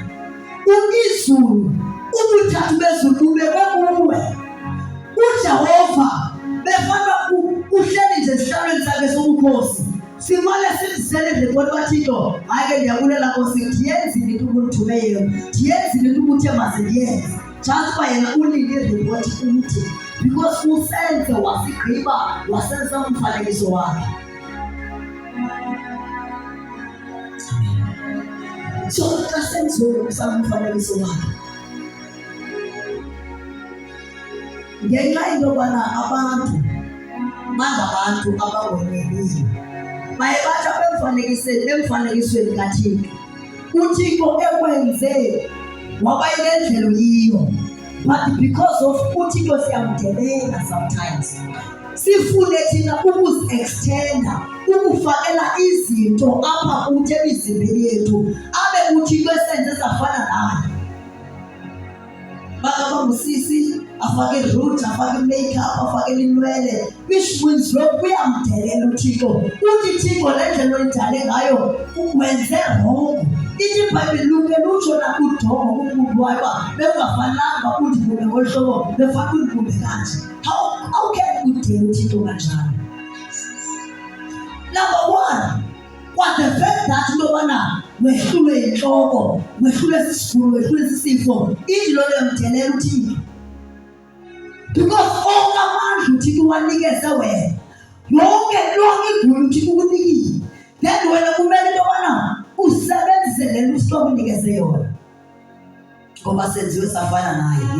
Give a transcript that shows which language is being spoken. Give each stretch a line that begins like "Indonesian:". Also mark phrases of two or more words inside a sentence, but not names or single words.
Xhosa: Izulu, ubuthathu bezulu bube kuwe. uJehova befana uhleli nje esihlalweni sakhe sobukhosi. Simale sizisele nje kodwa kaThixo, hayi ke ndiyabulela Nkosi, ndiyenzile into ukunithumeyo, ndiyenzile into ukuthi masendiyenze.
English: Just by
Xhosa: yena unike report ukuthi because usenze wasigqiba wasenza umfanekiso wakhe. So xa senziwe umfanekiso wakhe, ngenxa into yobana abantu bangabantu abangonyeliyo, baye bathi emfanekisweni kaThixo, uThixo ekwenze waba yindlela yiyo,
English: but because of
Xhosa: uThixo siyamdelela
English: sometimes.
Xhosa: Sifune thina ukuzi-extenda, ukufakela izinto apha kuthi emizimbeni yethu, abe uThixo esenze safana naye. Bakaba ngusisi afake root, afake makeup, afake inwele,
English: which means
Xhosa: lokhu kuyamdelela uThixo. Uthi Thixo le ndlela oyidale ngayo ukwenze wrong. Ithi iBhayibhile lutsho nakuDongo umuntu wayo uba bekungafanelanga undibumbe ngolu hlobo, befana undibumbe kanje.
English: How can
Xhosa: udele uThixo kanjalo?
English: number one, what the fact that
Xhosa: into yobana wehlulwe intloko, wehlulwe sisigulo, wehlulwe sisifo, indlo yomthelela uThixo. Because onke amandla uThixo uwanikeze wena, yonke igulo uThixo ukunikile. Then wena kumele into yobana usebenzise le nto uThixo akunikeze yona, ngoba senziwe safana naye.